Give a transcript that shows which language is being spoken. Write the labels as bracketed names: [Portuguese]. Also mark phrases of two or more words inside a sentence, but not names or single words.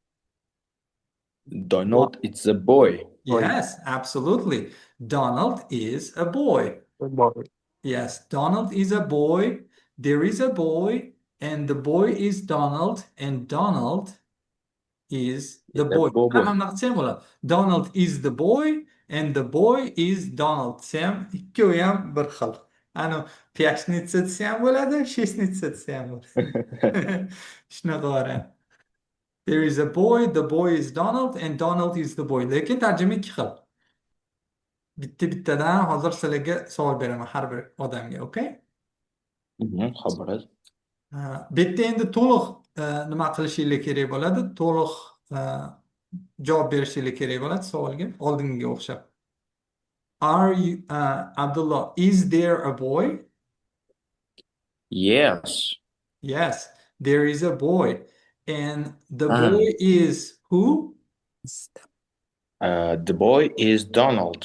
[English] Donald, it's a boy. Boy. Yes, absolutely. Donald is a boy. The boy. Yes, Donald is a boy. There is a boy, and the boy is Donald, and Donald is the Is a boy. boy. [Uzbek] Hamma desam bo'ladi. [English] Donald is the boy, and the boy is Donald [Uzbek] desam, ikkovi ham bir xil. Ani pyashnitsa desa ham bo'ladi, sheshnitsa desa ham bo'ladi. Shunaqa variant. [English] There is a boy, the boy is Donald, and Donald is the boy. [Uzbek] Lekin tarjima ikki xil. Bittadan hozir sizlarga savol beraman har bir odamga, okay? Qabul. Bu yerda endi to'liq nima qilishinglar kerak bo'ladi, to'liq javob berishinglar kerak bo'ladi savolga, oldingiga o'xshab. [English] Are you, Abdullah, is there a boy? Yes. Yes, there is a boy. And the boy is who? The boy is Donald.